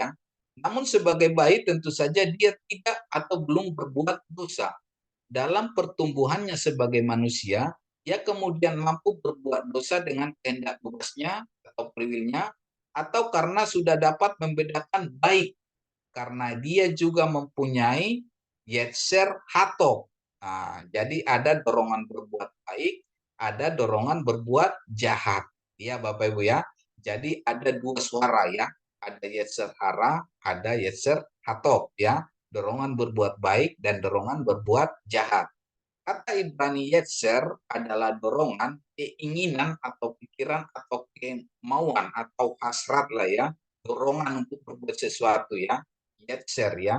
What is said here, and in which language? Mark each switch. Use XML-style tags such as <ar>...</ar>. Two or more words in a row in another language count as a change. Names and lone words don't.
<id>Namun sebagai bayi tentu saja dia tidak atau belum berbuat dosa. Dalam pertumbuhannya sebagai manusia, ia kemudian mampu berbuat dosa dengan kehendak bebasnya atau free-will-nya, atau karena sudah dapat membedakan baik, karena dia juga mempunyai</id> <he>יצר הטוב.</he> <id>Nah, jadi ada dorongan berbuat baik, ada dorongan berbuat jahat. Ya Bapak Ibu ya. Jadi ada dua suara ya. Ada</id> <he>יצר הרע,</he> <id>ada</id> <he>יצר הטוב</he> <id>ya. Dorongan berbuat baik dan dorongan berbuat jahat. Kata Ibrani yetzer adalah dorongan, keinginan atau pikiran atau kemauan atau hasrat lah ya. Dorongan untuk berbuat sesuatu ya. Yetzer ya.</id>